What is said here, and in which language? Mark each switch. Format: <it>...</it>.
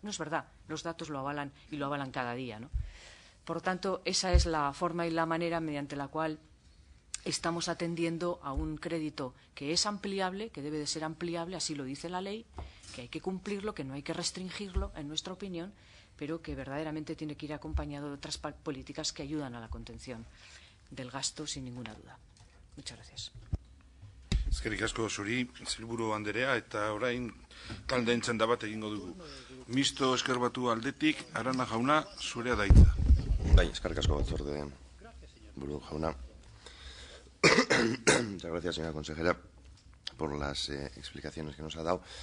<es>No es verdad, los datos lo avalan y lo avalan cada día, ¿no? Por lo tanto, esa es la forma y la manera mediante la cual estamos atendiendo a un crédito que es ampliable, que debe de ser ampliable, así lo dice la ley, que hay que cumplirlo, que no hay que restringirlo, en nuestra opinión, pero que verdaderamente tiene que ir acompañado de otras políticas que ayudan a la contención del gasto, sin ninguna duda. Muchas gracias.</es> <eu>Eskerrik asko zuri, Sailburu Anderea, eta orain talde entzenda bat egingo dugu. Misto Ezker Batua aldetik, Arana jauna, zurea da hitza. Bai, eskerrik asko batzorde buru jauna.</eu> <es>Muchas gracias, señora consejera, por las explicaciones que nos ha dado.</es>